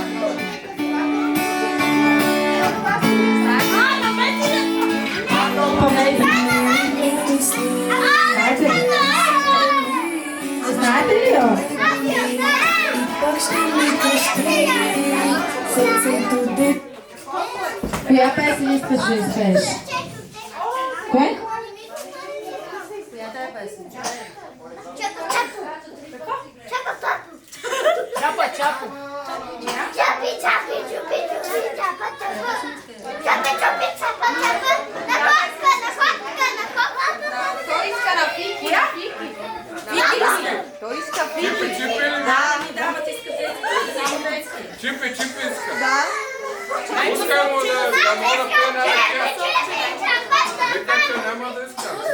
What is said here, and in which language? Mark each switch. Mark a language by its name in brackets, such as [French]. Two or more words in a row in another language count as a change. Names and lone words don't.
[Bulgarian] Знаете ли я? Коя песен искаш да изпееш? Кое? Чапа, чапа. Чапи, чапи, чупи, чупи, чапа, чапа. Чапи, чупи, чапа, чапа. На котка, на котка, на котка. Той иска на Фики, на Фики. Фики иска. Той иска Фики. Чипи, чипи ли? Да, ми дамата иска детски. Чипи, чипи иска. Да. Пускай му да мога да пее на ръке. Вика, че няма да иска.